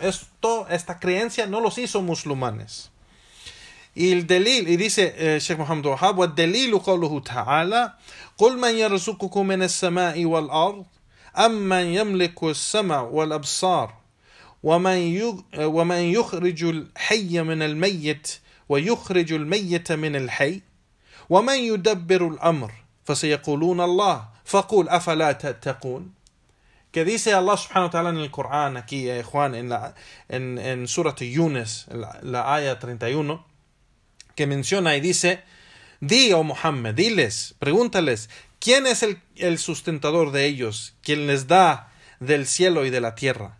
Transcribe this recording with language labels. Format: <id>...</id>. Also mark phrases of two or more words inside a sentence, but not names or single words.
<es>Esta creencia no los hizo musulmanes. Y el delil, y dice Sheikh Muhammad Wahab,</es> <ar>وَالدَّلِيلُ قَوْلُهُ تَعَالَى قُلْ مَنْ يَرْزُقُكُم مِنَ السَّمَاءِ وَالْأَرْضِ أَمَّنْ يَمْلِكُ السَّمْعَ وَالْأَبْصَارَ وَمَنْ يُخْرِجُ الْحَيَّ مِنَ الْمَيِّتِ وَيُخْرِجُ الْمَيِّتَ مِنَ الْحَيِّ وَمَنْ يُدَبِّرُ الْأَمْرَ فَسَيَقُولُونَ اللَّهُ فَقُلْ أَفَلَا تَتَّقُونَ.</ar> <es>Que dice Allah</es> <ar>سبحانه وتعالى</ar> <es>en el Corán, aquí Juan, en Surat Yunus, la aya 31, que menciona y dice: di, oh Muhammad, diles, pregúntales, ¿quién es el sustentador de ellos, quien les da del cielo y de la tierra?</es>